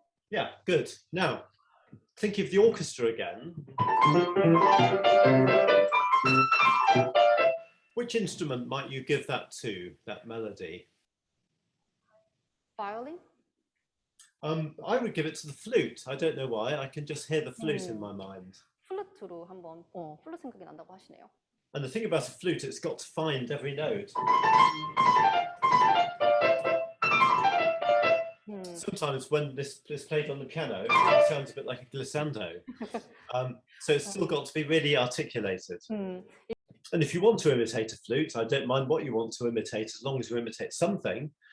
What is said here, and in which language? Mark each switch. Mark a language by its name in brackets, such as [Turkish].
[English] Yeah, good. Now, think of the orchestra again. Which instrument might you give that to, that melody? Violin? I would give it to the flute. I don't know why. I can just hear the flute in my mind. [Korean] 플루트로 한번 플루트 생각이 난다고 하시네요. [English] And the thing about a flute, it's got to find every note. Sometimes when this is played on the piano, it sounds a bit like a glissando. So it's still got to be really articulated. And if you want to imitate a flute, I don't mind what you want to imitate, as long as you imitate something.